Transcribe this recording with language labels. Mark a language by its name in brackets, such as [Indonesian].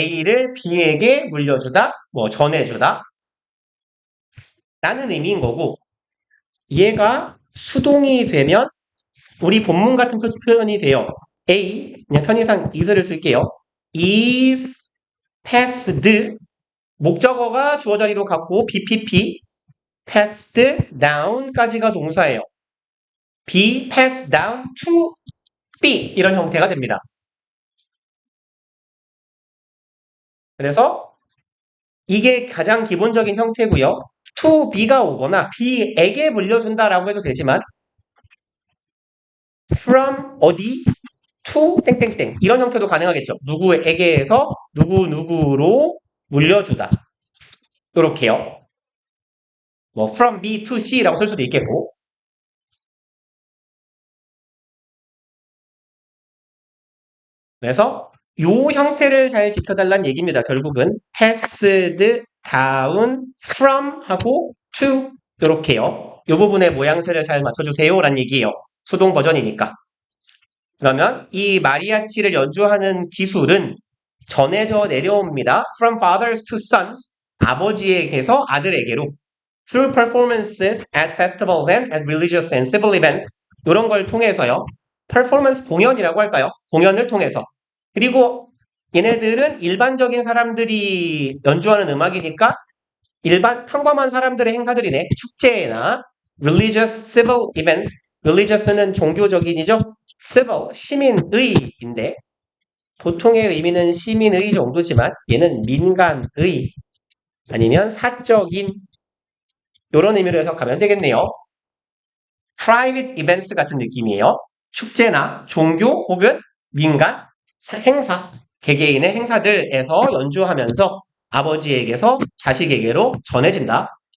[Korean] A를 B에게 물려주다, 뭐 전해주다 라는 의미인 거고 얘가 수동이 되면 우리 본문 같은 표현이 돼요. A, 그냥 편의상 is를 쓸게요. is passed, 목적어가 주어 자리로 갖고 BPP, passed down까지가 동사예요. [English] be passed down to B [Korean] 이런 형태가 됩니다. 그래서 이게 가장 기본적인 형태고요. to be가 오거나 be에게 물려준다라고 해도 되지만 from 어디 to 땡땡땡 이런 형태도 가능하겠죠. 누구에게에서 누구누구로 물려주다. 이렇게요. 뭐 from B to C라고 쓸 수도 있겠고. 그래서 요 형태를 잘 지켜달라는 얘기입니다. 결국은 passed down from 하고 to 이렇게요. 요 부분의 모양새를 잘 맞춰주세요라는 얘기예요. 수동 버전이니까. 그러면 이 마리아치를 연주하는 기술은 전해져 내려옵니다. [English] From fathers to sons, [Korean] 아버지에게서 아들에게로. [English] Through performances at festivals and at religious and civil events. [Korean] 이런 걸 통해서요. performance 공연이라고 할까요? 공연을 통해서. 그리고 얘네들은 일반적인 사람들이 연주하는 음악이니까 일반 평범한 사람들의 행사들이네. 축제나 [English] religious civil events. [Korean] religious는 종교적인이죠. civil 시민의인데 보통의 의미는 시민의 정도지만 얘는 민간의 아니면 사적인 이런 의미로 해석하면 되겠네요. [English] private events [Korean] 같은 느낌이에요. 축제나 종교 혹은 민간 행사, 개개인의 행사들에서 연주하면서 아버지에게서 자식에게로 전해진다.